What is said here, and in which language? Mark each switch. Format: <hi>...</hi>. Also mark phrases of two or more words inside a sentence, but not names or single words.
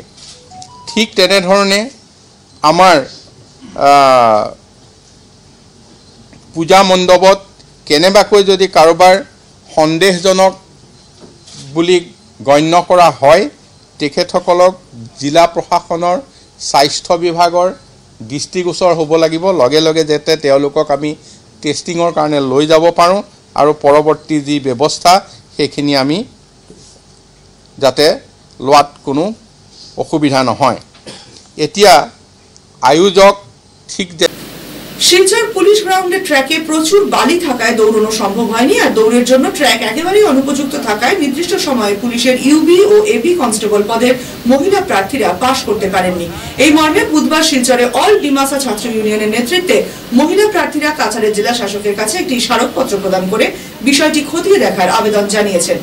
<as>ঠিক তেনেধৰণে আমাৰ পূজা মণ্ডপত কেনেবাকৈ যদি কাৰোবাৰ সন্দেহজনক বুলি গণ্য কৰা হয় তেখেতসকলক জিলা প্ৰশাসনৰ স্বাস্থ্য বিভাগৰ দৃষ্টিগোচৰ হ'ব লাগিব। লগে লগে যাতে তেওঁলোকক আমি টেষ্টিঙৰ কাৰণে লৈ যাব পাৰোঁ আৰু পৰৱৰ্তী যি ব্যৱস্থা সেইখিনি আমি যাতে লোৱাত কোনো অসুবিধা নহয়। এতিয়া আয়োজক ঠিক</as> <bn>শিলচর পুলিশ গ্রাউন্ডের ট্র্যাকে প্রচুর বালি থাকায় দৌড়ানো সম্ভব হয়নি, আর দৌড়ের জন্য ট্র্যাক একেবারেই অনুপযুক্ত থাকায় নির্দিষ্ট সময়ে পুলিশের ইউবি ও এবি কনস্টেবল পদের মহিলা প্রার্থীরা পাশ করতে পারেননি। এই মর্মে বুধবার শিলচরে অল ডিমাসা ছাত্র ইউনিয়নের নেতৃত্বে মহিলা প্রার্থীরা কাছাড়ের জেলা শাসকের কাছে একটি স্মারকপত্র প্রদান করে বিষয়টি খতিয়ে দেখার আবেদন জানিয়েছেন।</bn>